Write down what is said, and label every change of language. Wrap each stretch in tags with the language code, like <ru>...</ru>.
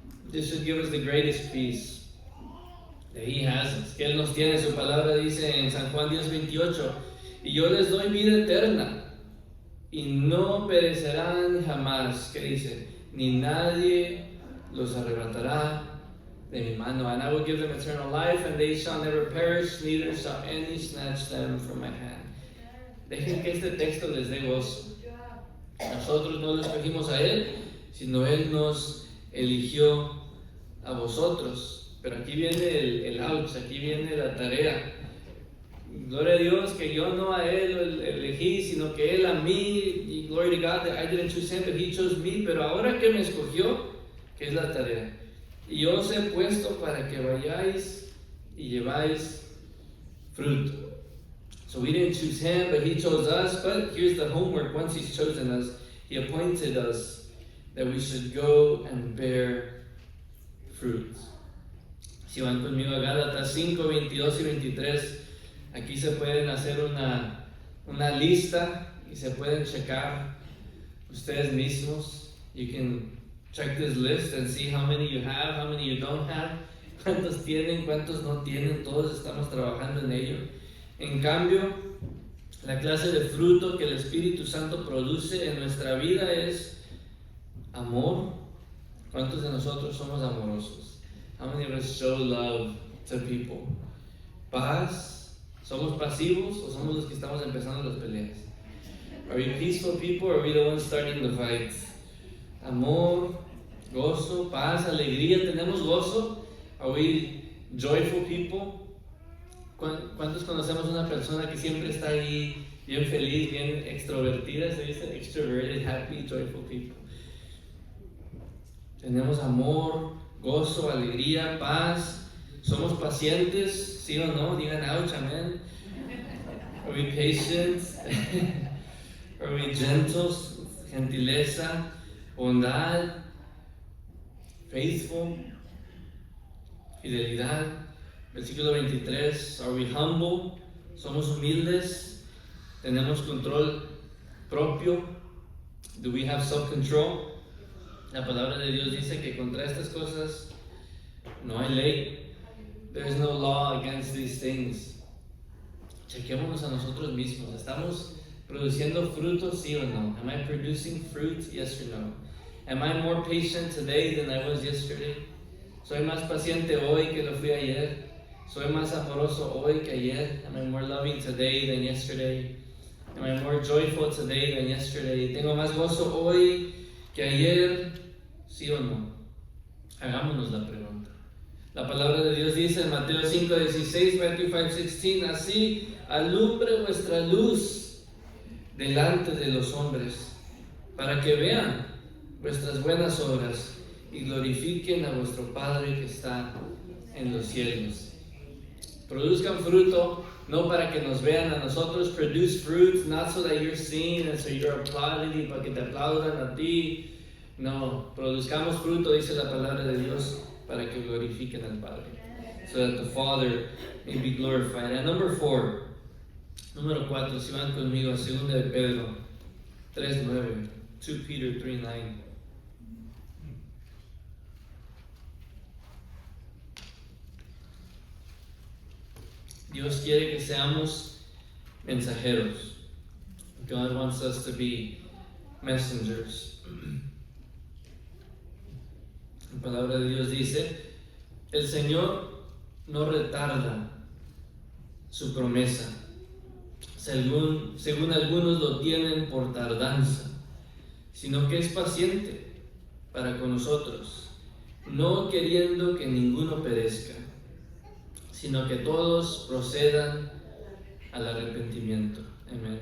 <en>This should give us the greatest peace that He has us.</en> <es>Que Él nos tiene. Su palabra dice en San Juan 10:28: y yo les doy vida eterna, y no perecerán jamás. ¿Qué dice? Ni nadie los arrebatará de mi mano.</es> <en>And I will give them eternal life, and they shall never perish, neither shall any snatch them from my hand.</en> <es>Dejen que este texto les dé gozo. Nosotros no lo escogimos a Él, sino Él nos eligió a vosotros. Pero aquí viene el ouch, aquí viene la tarea. Gloria a Dios que yo no a Él lo elegí, sino que Él a mí.</es> <en>Y glory to God that I didn't choose Him, but He chose me.</en> <es>Pero ahora que me escogió, ¿qué es la tarea? Y yo os he puesto para que vayáis y lleváis fruto.</es> <en>So we didn't choose Him, but He chose us. But here's the homework. Once He's chosen us, He appointed us that we should go and bear fruit.</en> <es>Si van conmigo a Gálatas 5, 22 y 23, aquí se pueden hacer una lista y se pueden checar ustedes mismos.</es> <en>You can check this list and see how many you have, how many you don't have,</en> <es>cuántos tienen, cuántos no tienen. Todos estamos trabajando en ello. En cambio, la clase de fruto que el Espíritu Santo produce en nuestra vida es amor. ¿Cuántos de nosotros somos amorosos?</es> <en>How many of us show love to people?</en> <es>Paz. ¿Somos pasivos o somos los que estamos empezando las peleas?</es> <en>Are we peaceful people or are we the ones starting the fights? Amor,</en> <es>Gozo, paz, alegría. ¿Tenemos gozo?</es> <en>Are we joyful people?</en> <es>¿Cuántos conocemos una persona que siempre está ahí bien feliz, bien extrovertida? Se dice</es> <en>extroverted, happy, joyful people.</en> <es>Tenemos amor, gozo, alegría, paz. ¿Somos pacientes? ¿Sí o no? Digan ouch, amén.</es> <en>Are we patient? Are we gentle?</en> <es>Gentileza, bondad, faithful, fidelidad. Versículo 23.</es> <en>Are we humble?</en> <es>¿Somos humildes? ¿Tenemos control propio?</es> <en>Do we have self-control?</en> <es>La palabra de Dios dice que contra estas cosas no hay ley.</es> <en>There is no law against these things.</en> <es>Chequémonos a nosotros mismos. ¿Estamos produciendo frutos, sí o no?</es> <en>Am I producing fruit, yes or no? Am I more patient today than I was yesterday?</en> <es>¿Soy más paciente hoy que lo fui ayer? ¿Soy más amoroso hoy que ayer?</es> <en>Am I more loving today than yesterday? Am I more joyful today than yesterday?</en> <es>¿Tengo más gozo hoy que ayer? ¿Sí o no? Hagámonos la pregunta. La palabra de Dios dice en Mateo 5:16, Matthew 5:16, así alumbre vuestra luz delante de los hombres, para que vean vuestras buenas obras y glorifiquen a vuestro Padre que está en los cielos. Produzcan fruto, no para que nos vean a nosotros.</es> <en>Produce fruit, not so that you're seen and so you're applauded</en> <es>y para que te aplaudan a ti. No, produzcamos fruto, dice la palabra de Dios, para que glorifiquen al Padre.</es> <en>So that the Father may be glorified. And number 4,</en> <es>número 4, si van conmigo a 2 de Pedro 3:9, 2 Peter 3:9. Dios quiere que seamos mensajeros.</es> <en>God wants us to be messengers.</en> <es>La palabra de Dios dice, el Señor no retarda su promesa, según algunos lo tienen por tardanza, sino que es paciente para con nosotros, no queriendo que ninguno perezca, sino que todos procedan al arrepentimiento. Amén.</es>